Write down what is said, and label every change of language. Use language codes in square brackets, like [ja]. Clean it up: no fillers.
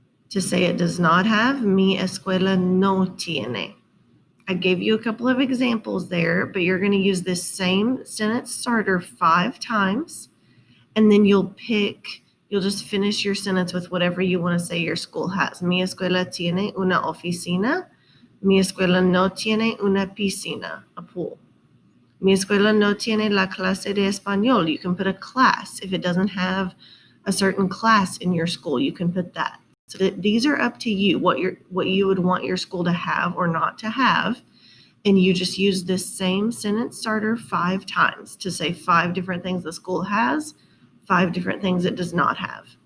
[en] To say it does not have, [es] mi escuela no tiene. [en] I gave you a couple of examples there, but you're going to use this same sentence starter 5 times, and then you'll just finish your sentence with whatever you want to say your school has. [es] Mi escuela tiene una oficina. Mi escuela no tiene una piscina, [en] a pool. [es] Mi escuela no tiene la clase de español. [en] You can put a class. If it doesn't have a certain class in your school, you can put that. So these are up to you, what you would want your school to have or not to have. And you just use this same sentence starter 5 times to say 5 different things the school has, 5 different things it does not have.